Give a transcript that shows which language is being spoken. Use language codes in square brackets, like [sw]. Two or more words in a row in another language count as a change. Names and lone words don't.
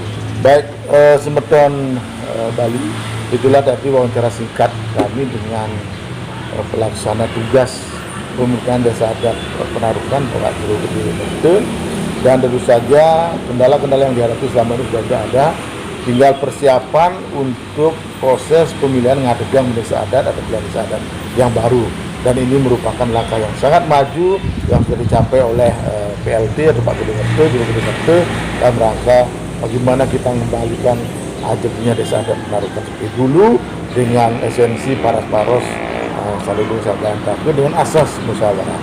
[id] Baik, Semeton Bali, itulah tadi wawancara singkat kami dengan pelaksana tugas pemerintahan desa adat Penarukan Pak Jero itu, dan tentu saja kendala-kendala yang dihadapi selama ini sudah ada. Tinggal persiapan untuk proses pemilihan ngadegang desa adat atau klien desa adat yang baru, dan ini merupakan langkah yang sangat maju yang sudah dicapai oleh PLT atau Pak Gubernur dalam rangka bagaimana kita mengembalikan ajebnya desa adat Penarukan seperti dulu dengan esensi paras-paros saling bersama dengan asas musyawarah.